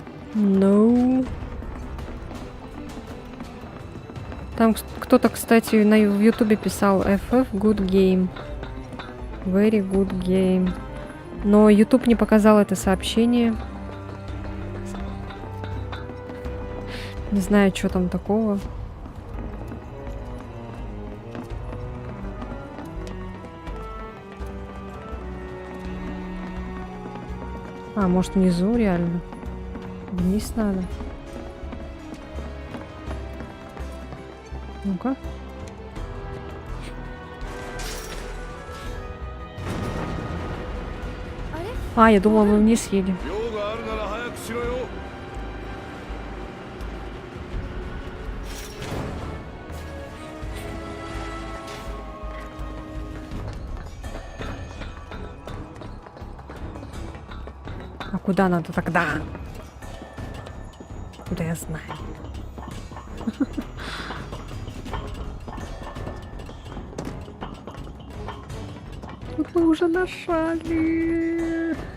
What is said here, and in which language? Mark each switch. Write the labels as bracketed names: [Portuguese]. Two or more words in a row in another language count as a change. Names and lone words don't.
[Russian] No. Там кто-то, кстати, в Ютубе писал FF [English] good game. Very good game. [Russian] Но YouTube не показал это сообщение. Не знаю, что там такого. А, может, внизу реально? Вниз надо. Ну-ка. А, я думала, мы вниз едем. [Japanese] 用があるなら早くしろよ。 [Russian] А куда надо тогда? Куда я знаю? Тут мы уже нашали.